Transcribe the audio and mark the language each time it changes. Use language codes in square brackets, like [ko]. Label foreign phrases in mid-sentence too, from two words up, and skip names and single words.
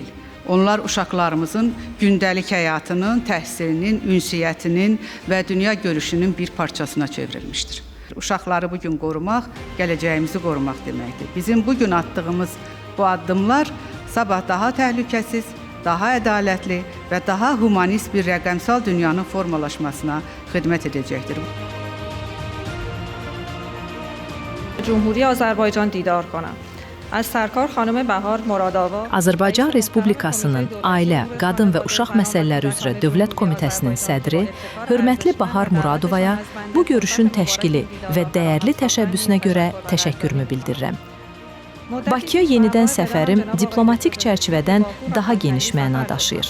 [az] Onlar uşaqlarımızın gündəlik həyatının, təhsilinin, ünsiyyətinin və dünya görüşünün bir parçasına çevrilmişdir. Uşaqları bugün qorumaq, gələcəyimizi qorumaq deməkdir. Bizim bugün attığımız bu addımlar sabah daha təhlükəsiz, daha ədalətli və daha humanist bir rəqəmsal dünyanın formalaşmasına xidmət edəcəkdir. [fa] جمهوری آذربایجان دیدار کنم. از سرکار خانم بهار مرادآوا [az] Azərbaycan Respublikasının Ailə, Qadın və Uşaq Məsələləri üzrə Dövlət Komitəsinin sədri hörmətli Bahar Muradovaya bu görüşün təşkili və dəyərli təşəbbüsünə görə təşəkkürümü bildirirəm. Bakıya yenidən səfərim diplomatik çərçivədən daha geniş məna daşıyır.